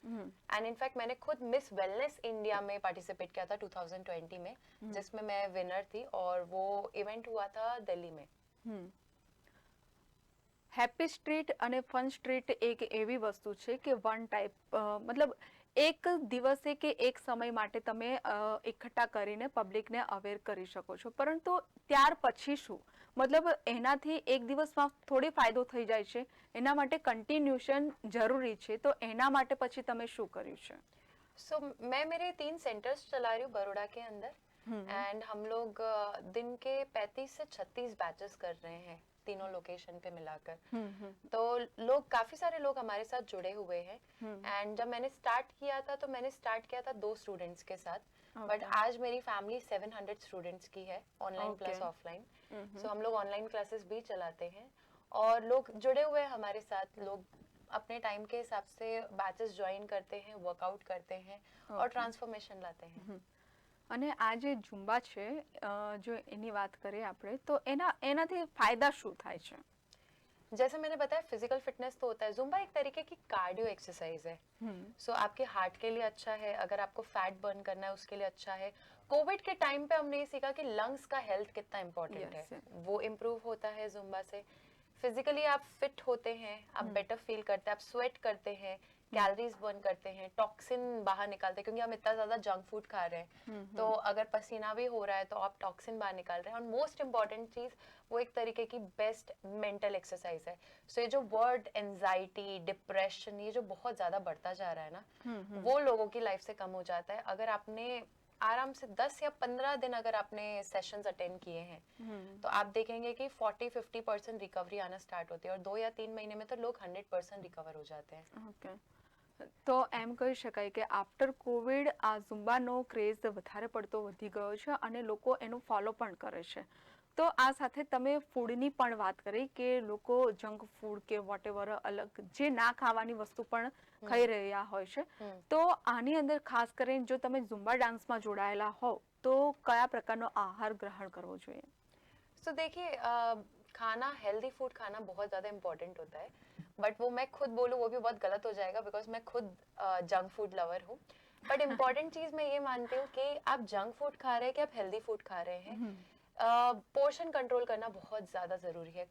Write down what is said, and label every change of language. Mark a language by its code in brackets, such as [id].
[hi] And in fact मैंने खुद miss wellness India में पार्टिसिपेट किया था 2020 में, जिसमें मैं विनर थी, और वो इवेंट हुआ था दिल्ली में। [gu] હેપી સ્ટ્રીટ અને ફન સ્ટ્રીટ એક એવી વસ્તુ છે કે વન ટાઈપ મતલબ એક દિવસે કે એક સમય માટે તમે એકઠા કરીને પબ્લિકને અવેર કરી શકો છો, પરંતુ ત્યાર પછી શું? મતલબ એનાથી એક દિવસમાં થોડી ફાયદો થઈ જાય છે, એના માટે કન્ટિન્યુશન જરૂરી છે, તો એના માટે પછી તમે શું કર્યું છે? [hi] सो मैं मेरे 3 सेंटर्स चला रही हूँ बड़ौदा के अंदर, एंड हम लोग दिन के 35 से 36 बैचेस कर रहे हैं तीनों लोकेशन पे मिलाकर। तो लोग, काफी सारे लोग हमारे साथ जुड़े हुए हैं। एंड जब मैंने स्टार्ट किया था तो मैंने स्टार्ट किया था 2 स्टूडेंट्स के साथ, बट आज मेरी फैमिली 700 स्टूडेंट्स की है, ऑनलाइन प्लस ऑफलाइन। सो हम लोग ऑनलाइन क्लासेस भी चलाते हैं, और लोग जुड़े हुए हैं हमारे साथ। लोग अपने टाइम के हिसाब से बैचेस ज्वाइन करते हैं, वर्कआउट करते हैं, और ट्रांसफॉर्मेशन लाते हैं। [gu] અને આ જે ઝુંબા છે જો એની વાત કરીએ આપણે, તો એનાથી ફાયદા શું થાય છે? [hi] जैसे मैंने बताया, फिजिकल फिटनेस तो होता है, जुम्बा एक तरीके की कार्डियो एक्सरसाइज है। सो आपके हार्ट के लिए अच्छा है, अगर आपको फैट बर्न करना है उसके लिए अच्छा है। कोविड के टाइम पे हमने ये सीखा कि लंग्स का हेल्थ कितना इम्पोर्टेंट है, वो इम्प्रूव होता है जुम्बा से। फिजिकली आप फिट होते हैं, आप बेटर फील करते हैं, आप स्वेट करते हैं, कैलोरीज बर्न करते हैं, टॉक्सिन बाहर निकालते हैं, क्योंकि हम इतना ज्यादा जंक फूड खा रहे हैं, तो अगर पसीना भी हो रहा है तो आप टॉक्सिन बाहर निकाल रहे हैं। और मोस्ट इम्पॉर्टेंट चीज, वो एक तरीके की बेस्ट मेंटल एक्सरसाइज है। सो ये जो वर्ड एंजाइटी, डिप्रेशन, ये जो बहुत ज्यादा बढ़ता जा रहा है ना, वो लोगों की लाइफ से कम हो जाता है अगर आपने आराम से 10 या 15 दिन अगर आपने सेशंस अटेंड किए हैं, तो आप देखेंगे कि 40-50% रिकवरी आना स्टार्ट होती है, और 2 या 3 महीने में तो लोग 100% रिकवर हो जाते हैं। [gu] ઓકે, તો એમ કહી શકાય કે આફ્ટર કોવિડ આ ઝુંબાનો ક્રેઝ વધારે પડતો વધી ગયો છે અને લોકો એનું ફોલો પણ કરે છે। તો આ સાથે તમે ફૂડની પણ વાત કરી કે લોકો જંક ફૂડ કે વોટેવર અલગ જે ના ખાવાની વસ્તુ પણ ખાઈ રહ્યા હોય છે, તો આની અંદર ખાસ કરીને જો તમે ઝુંબા ડાન્સમાં જોડાયેલા હોવ તો કયા પ્રકારનો આહાર ગ્રહણ કરવો જોઈએ? [hi] तो देखिए, खाना, हेल्दी फूड खाना बहुत ज़्यादा इम्पोर्टेंट होता है, बट वो मैं खुद बोलूँ वो भी बहुत गलत हो जाएगा, बिकॉज मैं खुद जंक फूड लवर हूँ। बट इम्पॉर्टेंट चीज़ मैं ये मानती हूँ कि आप जंक फूड खा रहे हैं कि आप हेल्दी फूड खा रहे हैं, पोर्शन कंट्रोल करना बहुत ज़्यादा ज़रूरी है।